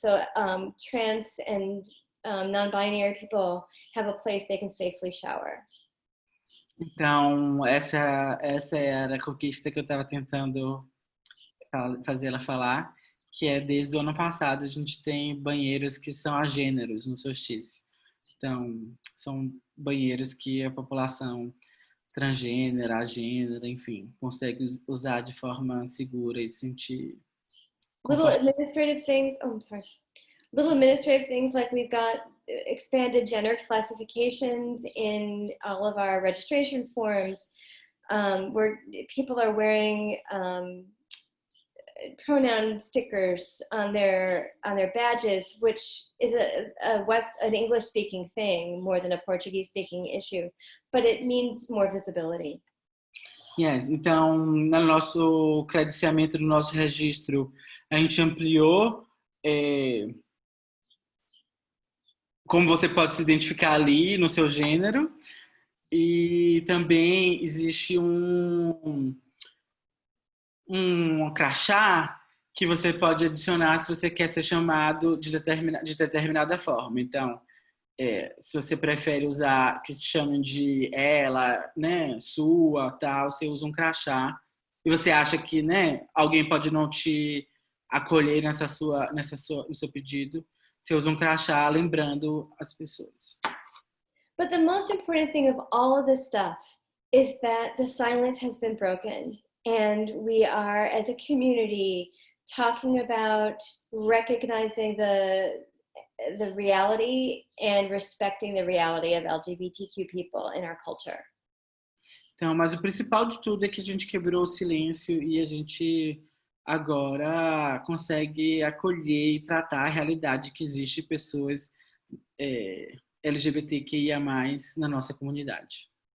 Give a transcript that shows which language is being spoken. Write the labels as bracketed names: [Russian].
[English] So trans and non-binary people have a place they can safely shower. [Portuguese] Então, essa era a conquista que eu estava tentando fazer ela falar, que é desde o ano passado a gente tem banheiros que são agêneros no solstício. Então, são banheiros que a população transgênero, agênero, enfim, consegue usar de forma segura e sentir [English] Little [Portuguese] confortável. [English] administrative things, oh, I'm sorry. Little administrative things like we've got expanded gender classifications in all of our registration forms, where people are wearing pronoun stickers on their badges, which is an English-speaking thing more than a Portuguese-speaking issue, but it means more visibility. Yes. [Portuguese] Então, no nosso credenciamento, no nosso registro, a gente ampliou como você pode se identificar ali no seu gênero, e também existe um crachá que você pode adicionar se você quer ser chamado de determinada forma. Então, se você prefere usar, que se chamam de ela, né, sua, tal, você usa um crachá, e você acha que, né, alguém pode não te acolher no seu pedido, você usa um crachá lembrando as pessoas. [English] But the most important thing of all of this stuff is that the silence has been broken, and we are, as a community, talking about recognizing the reality and respecting the reality of LGBTQ people in our culture. [Portuguese] Então, mas o principal de tudo é que a gente quebrou o silêncio e a gente agora consegue acolher e tratar a realidade que existe pessoas LGBTQIA+, na nossa comunidade.